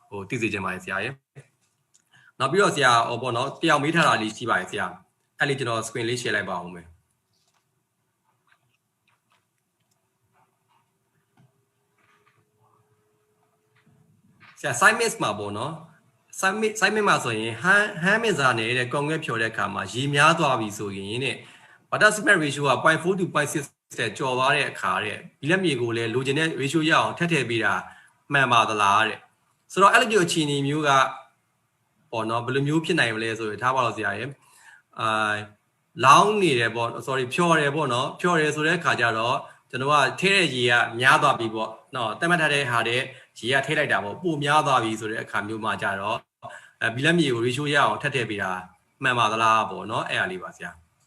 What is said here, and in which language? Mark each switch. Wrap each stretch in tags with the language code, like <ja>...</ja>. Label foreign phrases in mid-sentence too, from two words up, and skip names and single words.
<my>သိစေချင်ပါတယ်ဆရာရဲ့နောက်ပြီးတော့ဆရာပေါ့နော်တယောက်မေးထားတာလေးရှိပါတယ်ဆရာအဲ့လေးကျွန်တော် screen လေး share လိုက်ပါအောင်မယ်ဆရာ</my> <en>side mix</en> <my>မှာပေါ့နော်</my> <en>side mix</en> <my>မှာဆိုရင်ဟန်မစ် စာနေတဲ့ concrete ဖြော်တဲ့အခါမှာရေများသွားပြီဆိုရင်တဲ့</my> <en>water cement ratio</en> <my>က 0.4 to 0.6 တဲ့ကျော်သွားတဲ့အခါတဲ့ဘီလက်မြေကိုလည်းလိုချင်တဲ့ ratio ရအောင်ထပ်ထည့်ပေးတာမှန်ပါသလားတဲ့ဆိုတော့အဲ့လိုအခြေအနေမျိုးကပေါ့နော်ဘယ်လိုမျိုးဖြစ်နိုင်မလဲဆိုရင်ထားပါတော့ဆရာရဲ့လောင်းနေတယ်ပေါ့ sorry ဖြော်တယ်ပေါ့နော်ဖြော်တယ်ဆိုတဲ့အခါကျတော့ကျွန်တော်ကထဲတဲ့ရေကများသွားပြီပေါ့နော်တက်မှတ်ထားတဲ့ဟာတဲ့ရေကထဲလိုက်တာပေါ့ပိုများသွားပြီဆိုတဲ့အခါမျိုးမှာကြတော့ဘီလက်မြေကို ratio ရအောင်ထပ်ထည့်ပေးတာမှန်ပါသလားပေါ့နော်အဲ့အလေးပါဆရာ</my>